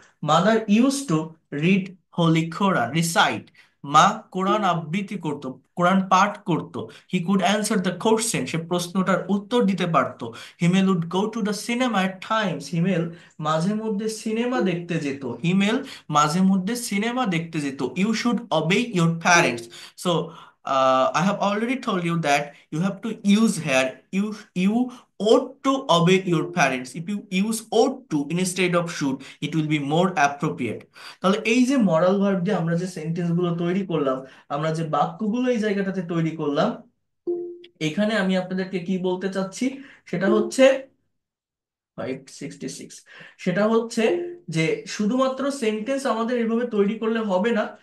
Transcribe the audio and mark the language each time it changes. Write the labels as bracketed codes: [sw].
[en] Mother use to read holy Quran, recite. [bn] মা কোরআন আবৃত্তি করতো, কোরআন পাঠ করতো। [en] he could answer the question, [bn] সে প্রশ্নটার উত্তর দিতে পারতো। [en] Himel would go to the cinema at times, [bn] হিমেল মাঝে মধ্যে সিনেমা দেখতে যেত। হিমেল মাঝে মধ্যে সিনেমা দেখতে যেত। [en] You should obey your parents. So I have already told you that you have to use here, you ought to obey your parents. If you use ought to instead of should, it will be more appropriate. [bn] তাহলে এই যে মরাল verb দিয়ে আমরা যে sentence গুলো তৈরি করলাম, আমরা যে বাক্যগুলো এই জায়গাটাতে তৈরি করলাম, এখানে আমি আপনাদেরকে কি বলতে চাচ্ছি সেটা হচ্ছে 566, সেটা হচ্ছে যে শুধুমাত্র সেন্টেন্স আমাদের এভাবে তৈরি করলে হবে না।